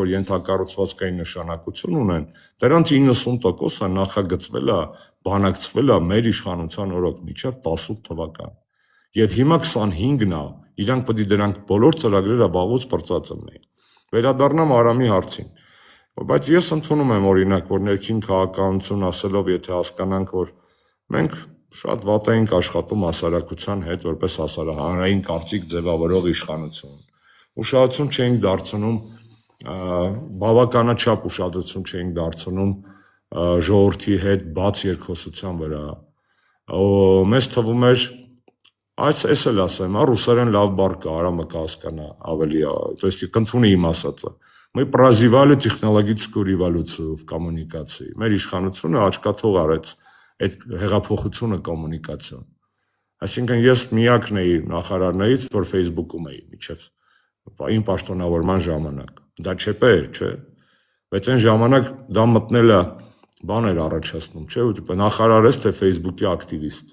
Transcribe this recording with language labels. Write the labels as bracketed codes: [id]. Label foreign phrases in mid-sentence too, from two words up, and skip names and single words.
[hy] որ ենթակառուցվածքային նշանակություն ունեն, դրանց 90%-ը նախագծվել է, բանակցվել է մեր իշխանության օրոք մինչև 18 թվական։ Եվ հիմա 25-ն է, իրանք պետք է դրանք բոլոր ծրագրերը բաղուց պրծած ունենային։ Վերադառնամ Արամի հարցին։ Բայց ես ընդունում եմ օրինակ, որ ներքին քաղաքականություն ասելով, եթե հասկանանք, որ մենք շատ վատ ենք աշխատում հասարակության հետ, որպես հանրային կարծիք ձևավորող իշխանություն։ Ուշադրություն չենք դարձնում, բավականաչափ ուշադրություն չենք դարձնում ժողովրդի հետ բաց երկխոսության վրա։ Մեզ թվում էր, այս էլ ասեմ, ռուսերեն լավ բառ կա, Արամը կհասկանա ավելի, [ru] то есть [hy] կընդունի իմ ասածը։ [ru] Мы прозевали технологическую революцию в коммуникации։ [hy] Մեր իշխանությունը աչքաթող արեց այդ հեղափոխությունը կոմունիկացիոն։ Այսինքն ես միակն էի նախարարներից, որ Facebook-ում էի միջև իմ պաշտոնավորման ժամանակ։ Դա չեպեր, չէ։ Բայց այն ժամանակ դա մտնելը բան էր առաջացնում, չէ՞, ու նախարար ես թե Facebook-ի ակտիվիստ։